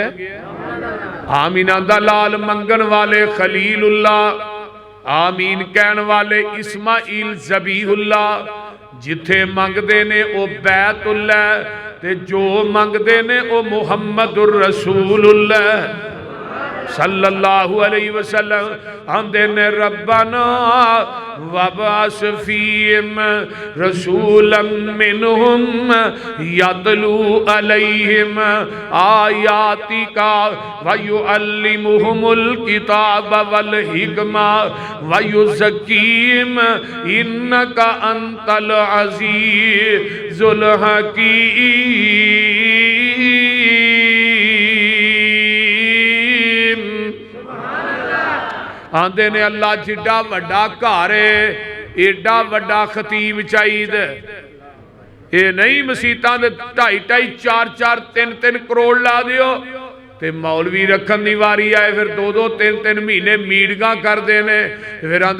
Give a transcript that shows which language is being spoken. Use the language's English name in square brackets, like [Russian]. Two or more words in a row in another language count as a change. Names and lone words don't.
[Punjabi] آمنہ دا لال منگن والے خلیل اللہ، آمین کہنے والے اسماعیل ذبیح اللہ. جتھے منگتے نے او بیت اللہ تے جو منگتے نے [Arabic] वो محمد رسول الله صلى الله عليه وسلم [Punjabi] آندے نے [Arabic] ربنا وابعث فيهم رسولا منهم يتلو عليهم آياتك ويعلمهم الكتاب والحكمة ويزكيهم إنك أنت العزيز الحكيم. [Punjabi] آندے نے اللہ جڈا وڈا گھر ہے ایڈا وڈا خطیب چاہیے. یہ نہیں مسیتاں دے 2.5 4 3 کروڑ لا دیو تے مولوی رکھن دی واری آئے پھر 2 3 مہینے میٹنگاں کرتے ہیں پھر آندے